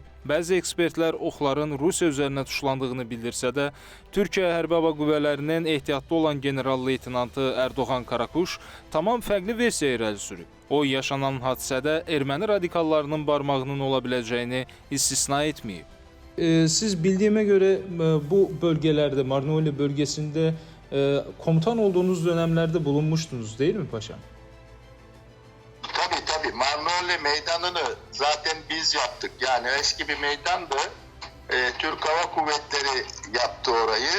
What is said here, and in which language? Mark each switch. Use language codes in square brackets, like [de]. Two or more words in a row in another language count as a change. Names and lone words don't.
[az] Bəzi ekspertlər oxların Rusiya üzərinə tuşlandığını bildirsə də, Türkiyə Hərbi Hava Qüvvələrinin ehtiyatlı olan general-leytenantı Erdoğan Karakuş tamam fərqli versiya irəli sürüb. O, yaşanan hadisədə erməni radikallarının barmağının ola biləcəyini istisna etməyib. [tr] Siz bildiyimə görə bu bölgelerde, Marnoli bölgesinde komutan olduğunuz dönemlerde bulunmuştunuz değil mi paşam? Tabii. Marnoli meydanını zaten biz yaptık. Yani eski bir meydandı. Türk Hava Kuvvetleri yaptı orayı.